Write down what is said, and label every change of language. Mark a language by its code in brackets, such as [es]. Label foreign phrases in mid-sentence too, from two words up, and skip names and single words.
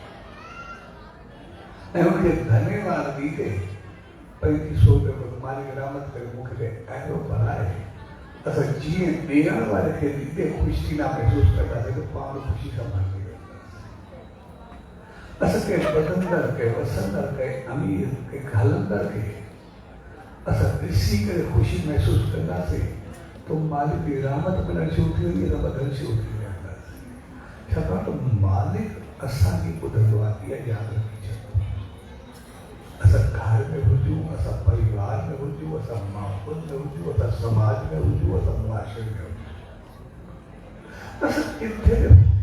[sd] ऐं उनखे धन्यवाद ॾींदे पंहिंजी सोच मालिक रहमत करे मूंखे अहिड़ो बनाए असां जीअं ॾियण वारे खे ॾींदे ख़ुशि थींदा महसूसु कंदासीं त पाण ख़ुशी सां मानी वेंदासीं असांखे वधंदड़ के वसंदड़ के अमीर के हलंदड़ खे असां ॾिसी करे ख़ुशी महसूसु कंदासीं तो मालिक जी रहमत मिलणु शुरू थी वेंदी त वधणु शुरू थी वेंदासीं छाकाणि त मालिक असांजी ॿुधंदो आहे इहा यादि रखी छॾो असां घर में हुजूं असां परिवार में हुजूं असां माहौल में हुजूं असां समाज में हुजूं असां मुआशरे में हुजूं असां किथे बि